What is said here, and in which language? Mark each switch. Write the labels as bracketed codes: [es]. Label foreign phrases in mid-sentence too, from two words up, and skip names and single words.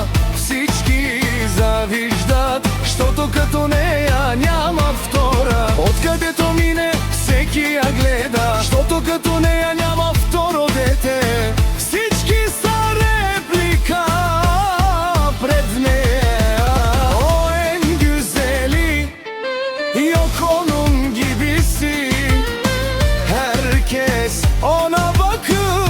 [bg] Всички завиждат, щото като нея няма втора. Откъдето мине, всеки я гледа, щото като нея няма второ дете. Всички са реплика пред нея. [tr] O en güzeli, yok onun gibisi. Herkes ona bakıyor.